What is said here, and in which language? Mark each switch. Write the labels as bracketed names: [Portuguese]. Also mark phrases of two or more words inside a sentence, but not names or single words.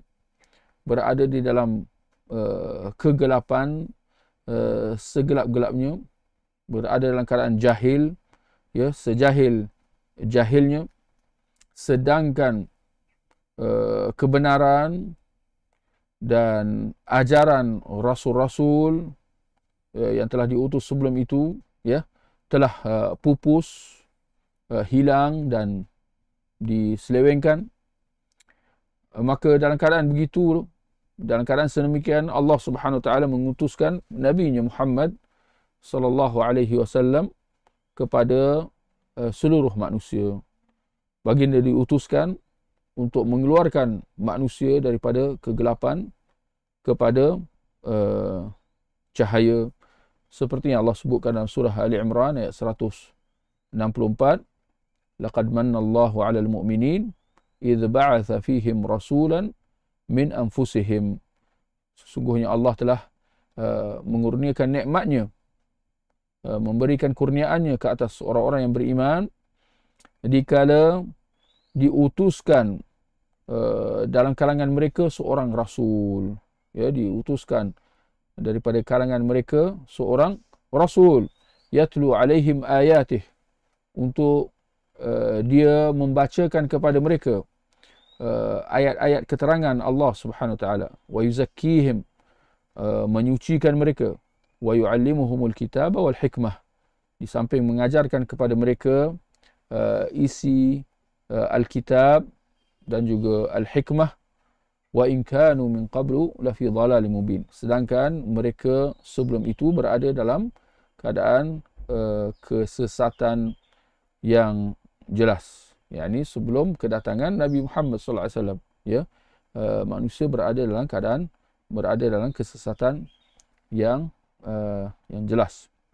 [Malay] berada di dalam kegelapan segelap-gelapnya, berada dalam keadaan jahil, ya, sejahil-jahilnya, sedangkan kebenaran dan ajaran rasul-rasul yang telah diutus sebelum itu ya telah pupus, hilang dan diselewengkan. Maka dalam keadaan begitu, dalam keadaan sedemikian, Allah [Arabic] سبحانه وتعالى [Malay] mengutuskan nabinya Muhammad [Arabic] صلى الله عليه وسلم [Malay] kepada seluruh manusia. Baginda diutuskan untuk mengeluarkan manusia daripada kegelapan kepada cahaya, seperti yang Allah sebutkan dalam surah Ali Imran ayat 164. [Arabic] لقد من الله على المؤمنين إذ بعث فيهم رسولا من أنفسهم. [Malay] Sesungguhnya Allah telah mengurniakan nikmatnya, memberikan kurniaannya ke atas orang-orang yang beriman dikala diutuskan dalam kalangan mereka seorang rasul. Ya, diutuskan daripada kalangan mereka seorang rasul, [Arabic] يتلو عليهم آياته, [Malay] untuk dia membacakan kepada mereka ayat-ayat keterangan Allah [Arabic] سبحانه وتعالى, ويزكيهم, [Malay] menyucikan mereka, [Arabic] ويعلمهم الكتاب والحكمة, [Malay] di samping mengajarkan kepada mereka isi Alkitab dan juga Al-Hikmah. [Arabic] وإن كانوا من قبل لفي ضلال مبين. [Malay] Sedangkan mereka sebelum itu berada dalam keadaan kesesatan yang jelas. yakni sebelum kedatangan Nabi Muhammad [Arabic] صلى الله عليه وسلم, [Malay] ya. Manusia berada dalam kesesatan yang jelas.